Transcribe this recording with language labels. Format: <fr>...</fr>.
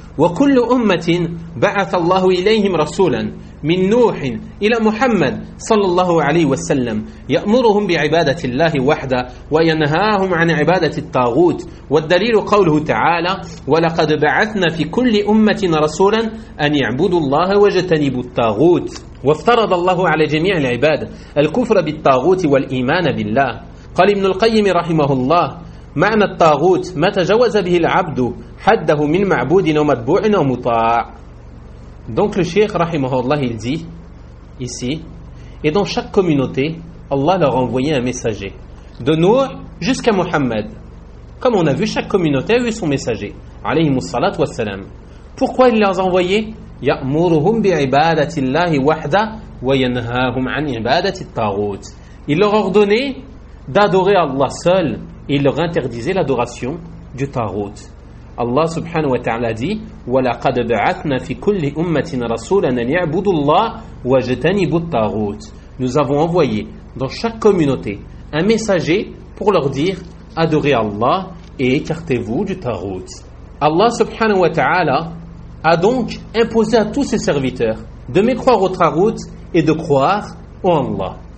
<ar>وكل أمة بعث الله إليهم رسولا من نوح إلى محمد صلى الله عليه وسلم يأمرهم بعبادة الله وحده وينهاهم عن عبادة الطاغوت والدليل قوله تعالى ولقد بعثنا في كل أمة رسولا أن يعبدوا الله واجتنبوا الطاغوت وافترض الله على جميع العباد الكفر بالطاغوت والإيمان بالله. قال ابن القيم رحمه الله معنى الطاغوت ما تجاوز به العبد حده من معبود أو متبوع أو مطاع.</ar> <fr>Donc le Cheikh rahimahullah il dit ici, et dans chaque communauté Allah leur a envoyé un messager de Nuh jusqu'à Muhammad. Comme on a vu, chaque communauté a eu son messager alayhi mussalat wa salam. Pourquoi il les a envoyés?</fr> <ar>يأمرهم بعبادة الله وحده وينهاهم عن عبادة الطاغوت.</ar> <fr>Il leur ordonnait d'adorer Allah seul et il leur interdisait l'adoration du Tarot. Allah subhanahu wa ta'ala dit</fr> <ar>وَلَقَدْ بَعَثْنَا فِي كُلِّ أُمَّةٍ رَسُولًا أَنْ يَعْبُدُ اللَّهِ وَجَتَنِبُوا الطَّاغُوتِ.</ar> <fr>Nous avons envoyé dans chaque communauté un messager pour leur dire adorez Allah et écartez-vous du Tarot. Allah subhanahu wa ta'ala a donc imposé à tous ses serviteurs de mécroire au Tarot et de croire en Allah.</fr>